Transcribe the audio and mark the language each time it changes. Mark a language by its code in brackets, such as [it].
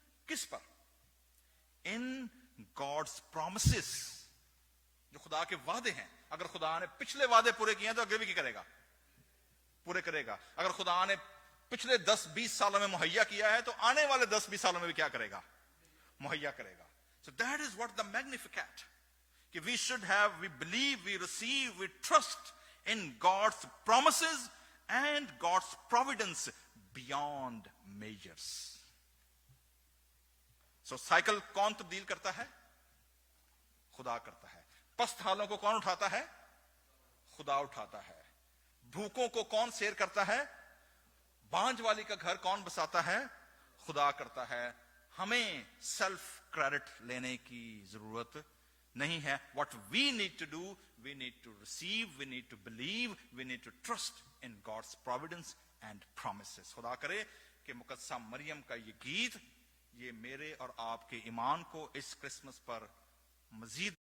[ur] کس پر؟ ان gods promises, جو خدا کے وعدے ہیں. اگر خدا نے پچھلے وعدے پورے کیے ہیں تو آگے بھی کیا کرے گا؟ پورے کرے گا. اگر خدا نے پچھلے 10-20 سالوں میں مہیا کیا ہے تو آنے والے 10-20 سالوں میں بھی کیا کرے گا؟ مہیا کرے گا. [en] So that is what the Magnificat. [ur] کہ [en] we should have, we believe, we receive, we trust in God's promises and God's providence beyond measures. So cycle [ur] کون تبدیل کرتا ہے؟ خدا کرتا ہے. پست حالوں کو کون اٹھاتا ہے؟ خدا اٹھاتا ہے. بھوکوں کو کون سیر کرتا ہے؟ بانجھ والی کا گھر کون بساتا ہے؟ خدا کرتا ہے. ہمیں سیلف کریڈٹ لینے کی ضرورت نہیں ہے. [en] What we need to do, we need to receive, we need to believe, we need to trust in God's providence and promises. [ur] خدا کرے کہ مقدسہ مریم کا یہ گیت، یہ میرے اور آپ کے ایمان کو اس کرسمس پر مزید